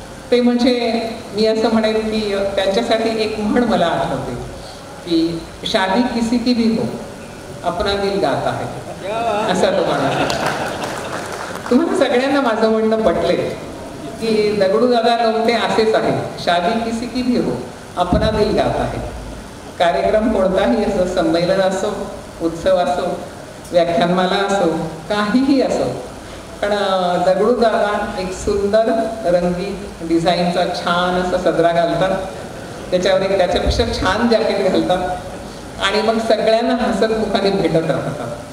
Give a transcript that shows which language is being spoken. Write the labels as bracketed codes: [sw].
[mr] ते म्हणजे मी असं म्हणेन की त्यांच्यासाठी एक म्हण मला आठवते की [hi] शादी किसी की भी हो अपना दिल गाता है, [mr] असा तो म्हणाला. तुम्हाला सगळ्यांना माझं म्हणणं पटले की दगडूदादा लोमटे असेच आहे. [hi] शादी किसी की भी हो अपना दिल गाता है. [mr] कार्यक्रम कोणताही असो, संमेलन असो, उत्सव असो, व्याख्यानमाला असो, काहीही असो, पण दगडूदादा एक सुंदर रंगीत डिझाईनचा छान असा सदरा घालतात, त्याच्यावर एक त्याच्यापेक्षा छान जॅकेट घालतात आणि मग सगळ्यांना हसतमुखाने भेटत राहतात.